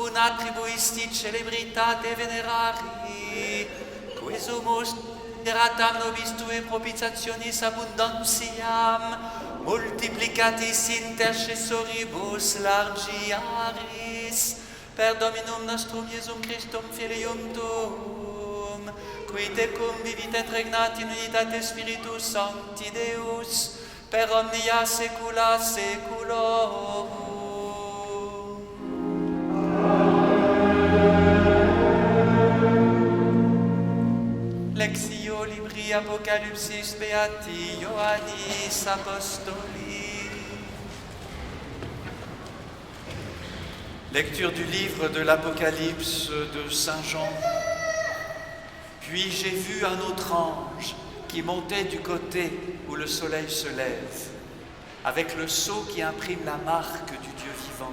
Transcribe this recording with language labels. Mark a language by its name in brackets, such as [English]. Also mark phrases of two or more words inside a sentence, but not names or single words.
[Latin] una tribuisti celebritate venerari, qui sumus deratam nobis tue propitiationis abundantiam, multiplicatis intercessoribus largiaris, per Dominum nostrum Iesum Christum Filium tuum, qui tecum vivit et regnat in unitate Spiritus Sancti Deus, per omnia saecula saeculorum. Lexio libri Apocalypsis Beati Ioannis Apostoli. [French] Lecture du livre de l'Apocalypse de Saint Jean. Puis j'ai vu un autre ange qui montait du côté où le soleil se lève, avec le sceau qui imprime la marque du Dieu vivant.